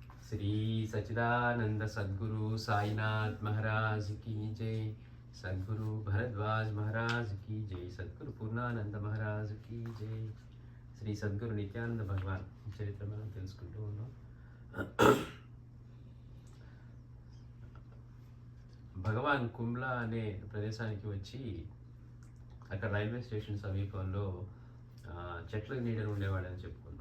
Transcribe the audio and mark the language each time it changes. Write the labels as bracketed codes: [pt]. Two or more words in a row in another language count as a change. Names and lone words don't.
[hi] श्री सच्चिदानंद सद्गुरु साईनाथ महाराज की जय। सद्गुरु भरद्वाज महाराज की जय। सद्गुरु पूर्णानंद महाराज की जय। [te] శ్రీ సద్గురు నిత్యానంద భగవాన్ చరిత్ర మనం తెలుసుకుంటూ ఉన్నాం. భగవాన్ కుమ్లా అనే ప్రదేశానికి వచ్చి అక్కడ రైల్వే స్టేషన్ సమీపంలో చెట్ల నీడలు ఉండేవాడని చెప్పుకున్నాం.